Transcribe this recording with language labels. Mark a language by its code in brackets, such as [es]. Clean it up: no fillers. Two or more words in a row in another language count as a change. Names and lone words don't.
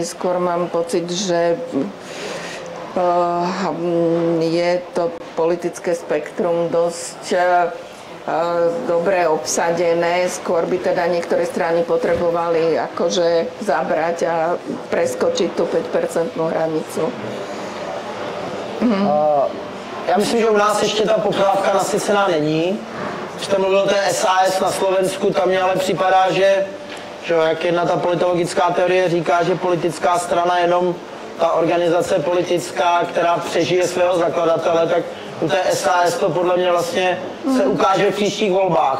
[sk] Skôr mám pocit, že je to politické spektrum dosť dobre obsadené. Skôr by teda niektoré strany potrebovali akože zabrať a preskočiť tú 5% hranicu. [cs] Já myslím, že u nás ještě ta poptávka nasycená není. Když jste mluvil o té SAS na Slovensku, tam mě ale připadá, že jak jedna ta politologická teorie říká, že politická strana jenom ta organizace politická, která přežije svého zakladatele, tak u té SAS to podle mě vlastně se ukáže v příštích volbách.